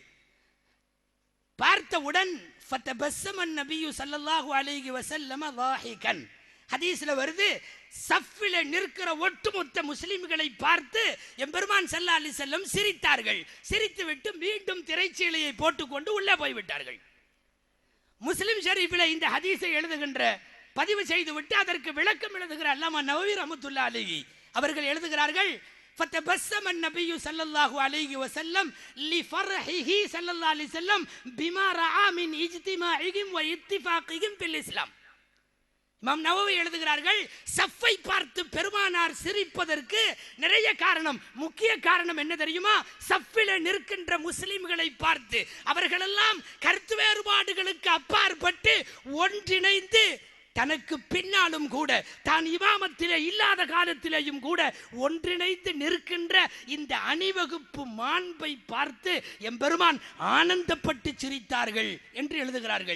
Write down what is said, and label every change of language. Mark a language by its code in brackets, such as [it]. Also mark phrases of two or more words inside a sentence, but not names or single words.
[ta] பார்த்தவுடன் [ar] فتبسم النبي صلى الله عليه وسلم ضاحكا, [ta] ஹதீஸ்ல வருது, சஃபில நிற்கிற ஒட்டுமொத்த முஸ்லிம்களை பார்த்து எம்பெருமான் [ar] صلى الله عليه وسلم [ta] சிரித்தார்கள். சிரித்துவிட்டு மீண்டும் திரைச்சீலையை போட்டுக்கொண்டு உள்ளே போய்விட்டார்கள். முஸ்லிம் ஷரீஃபில் இந்த ஹதீஸை எழுதுகின்ற பதிவு செய்துவிட்டு அதற்கு விளக்கம் எழுதுகிற அல்லாமா நவவி [ar] رحمة الله عليه [ta] அவர்கள் எழுதுகிறார்கள், [ar] فَتَبَسَّمَ النَّبِيُّ صلى الله عليه وسلم لفرحه صلى الله عليه وسلم بما رأى من اجتماعهم واتفاقهم في الإسلام. [ta] இமாம் நவவி எழுதுகிறார்கள், சஃப்பை பார்த்து பெருமானார் சிரிப்பதற்கு நிறைய காரணம். முக்கிய காரணம் என்ன தெரியுமா? சஃபில நிற்கின்ற முஸ்லிம்களை பார்த்து அவர்களெல்லாம் கருத்து வேறுபாடுகளுக்கு அப்பாற்பட்டு ஒன்றிணைந்து, தனக்கு பின்னாலும் கூட தான் இமாமத்திலே இல்லாத காலத்திலேயும் கூட ஒன்றிணைந்து நிற்கின்ற இந்த அணிவகுப்பு மாண்பை பார்த்து எம்பெருமான் ஆனந்தப்பட்டு சிரித்தார்கள் என்று எழுதுகிறார்கள்.